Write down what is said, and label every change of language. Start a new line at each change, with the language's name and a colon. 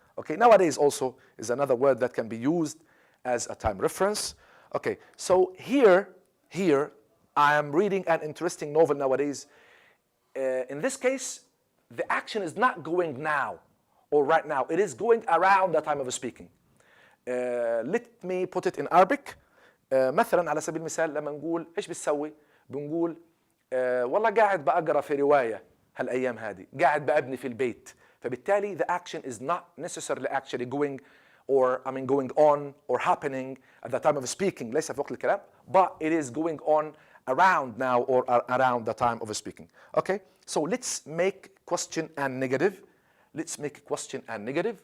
English: Okay, nowadays also is another word that can be used as a time reference. Okay, so here, I am reading an interesting novel nowadays. In this case, the action is not going now or right now. It is going around the time of speaking. Let me put it in Arabic.
Arabic: مثلا على سبيل المثال لما نقول ايش بتسوي؟ بنقول والله قاعد بقرا في رواية هالأيام هذه، قاعد بأبني في البيت.
English: فبالتالي the action is not necessarily actually going going on or happening at the time of speaking. ليس في وقت الكلام, but it is going on around now or around the time of speaking. Okay, so let's make question and negative. Let's make question and negative.